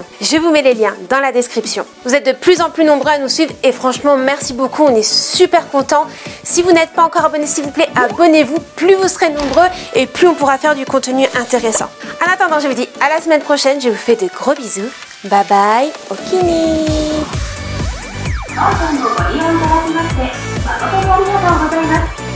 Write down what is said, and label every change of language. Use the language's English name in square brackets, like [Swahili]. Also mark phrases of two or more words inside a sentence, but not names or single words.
[French] Je vous mets les liens dans la description. Vous êtes de plus en plus nombreux à nous suivre et franchement merci beaucoup, on est super contents. Si vous n'êtes pas encore abonné, s'il vous plaît, abonnez-vous. Plus vous serez nombreux et plus on pourra faire du contenu intéressant. En attendant, je vous dis à la semaine prochaine, je vous fais de gros bisous. [English] Bye bye, [Japanese] Okini. 当店をご利用いただきまして誠にありがとうございます。